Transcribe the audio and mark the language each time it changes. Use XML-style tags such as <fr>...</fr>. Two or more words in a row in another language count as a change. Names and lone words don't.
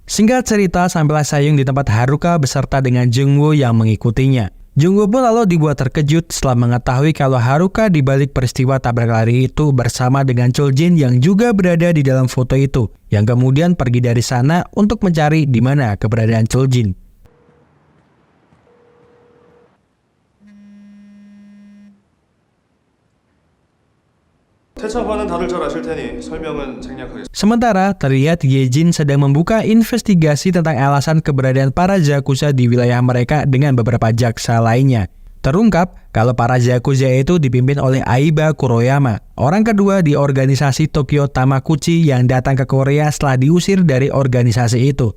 <id>Singkat cerita, sampailah Saehyung di tempat Haruka beserta dengan Jungwoo yang mengikutinya. Jungwoo pun lalu dibuat terkejut setelah mengetahui kalau Haruka di balik peristiwa tabrak lari itu bersama dengan Choljin yang juga berada di dalam foto itu, yang kemudian pergi dari sana untuk mencari di mana keberadaan Choljin.</id> <ko>태창과는 다들 잘 아실 테니 설명은 생략하겠습니다.</ko> <id>Sementara terlihat Yejin sedang membuka investigasi tentang alasan keberadaan para Yakuza di wilayah mereka dengan beberapa jaksa lainnya. Terungkap kalau para Yakuza itu dipimpin oleh Aiba Kuroyama, orang kedua di organisasi Tokyo Tamakuchi yang datang ke Korea setelah diusir dari organisasi itu.</id>